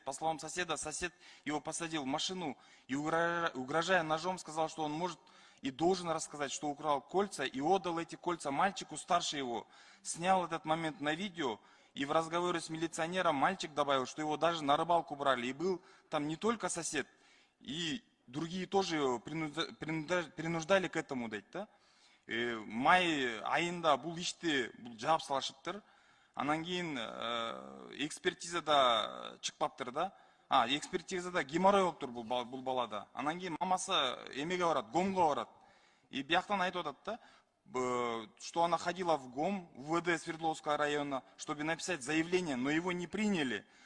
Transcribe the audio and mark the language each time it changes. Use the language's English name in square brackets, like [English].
[Russian] По словам соседа, сосед его посадил в машину и, угрожая ножом, сказал, что он может и должен рассказать, что украл кольца и отдал эти кольца мальчику старше его. Снял этот момент на видео. И в разговоре с милиционером мальчик добавил, что его даже на рыбалку брали. И был там не только сосед, и другие тоже его принуждали к этому, да? [Kyrgyz] Май айында бул ишти жаап салышыптыр. Анан кийин экспертизада чыкпаптыр да. Экспертизада геморрой болуптур бул балада. Анан кийин мамасы эмеге барат, ГОМго барат. [Russian] И [Kyrgyz] бияктан айтып атат да, [Russian] что она ходила в ГОМ, в ВД Свердловского района, чтобы написать заявление, но его не приняли.